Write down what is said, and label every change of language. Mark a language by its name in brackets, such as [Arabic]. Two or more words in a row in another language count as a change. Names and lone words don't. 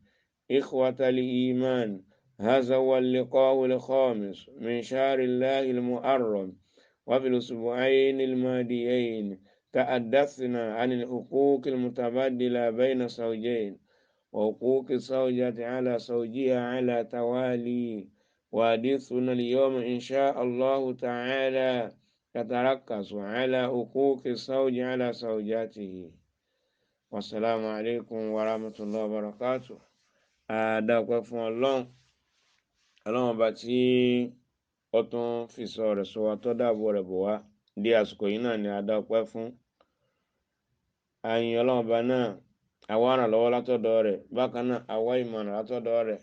[Arabic] إخوة الإيمان، هذا هو اللقاء الخامس من شهر الله المحرم، وفي الأسبوعين الماضيين تحدثنا عن الحقوق المتبادلة بين الزوجين وحقوق الزوجة على زوجها على توالي. وحديثنا اليوم إن شاء الله تعالى يتركز على حقوق الزوج على زوجاته. والسلام عليكم ورحمة الله وبركاته. [Yoruba] Adúpẹ́ fún Ọlọ́run ọba tí ó tún fi sọ rẹ̀ sọ wa tó dáàbò rẹ̀ bò wá di àsìkò yìí náà ni a dá ọpẹ́ fún. A yìn Ọlọ́run ọba náà, àwa ìrànlọ́wọ́ látọ̀dọ̀ rẹ̀, bákan náà àwa ìmọ̀nà látọ̀dọ̀ rẹ̀.